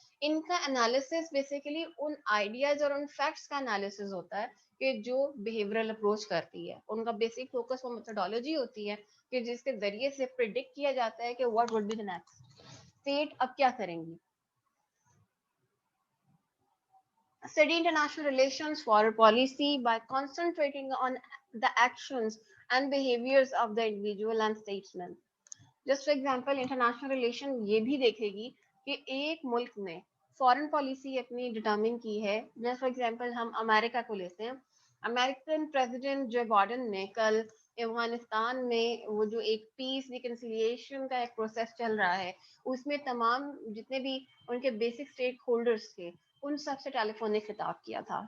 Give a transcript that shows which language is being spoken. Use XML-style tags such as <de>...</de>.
<ur>ان کا analysis basically ان ideas اور ان facts کا انالیسس ہوتا ہے کہ جو بیہیورل اپروچ کرتی ہے. ان کا بیسک فوکس وہ میتھڈالوجی ہوتی ہے کہ جس کے ذریعے سے پریڈکٹ کیا جاتا ہے کہ</ur> <en>what would be the next state</en> <ur>اب کیا کریں گی.</ur> <en>Study international relations, foreign policy by concentrating on the actions and behaviors of the individual and statesmen. Just for example</en> <ur>international relation یہ بھی دیکھے گی کہ ایک ملک نے فارن پالیسی اپنی ڈٹرمن کی ہے. جسٹ فار ایگزامپل ہم امریکہ کو لیتے ہیں. امریکن پریزیڈنٹ جو بائیڈن نے کل افغانستان میں وہ جو ایک پیس ریکنسیلیشن کا ایک پروسیس چل رہا ہے اس میں تمام جتنے بھی ان کے بیسک اسٹیک ہولڈرس تھے ان سب سے ٹیلی فونک خطاب کیا تھا.</ur>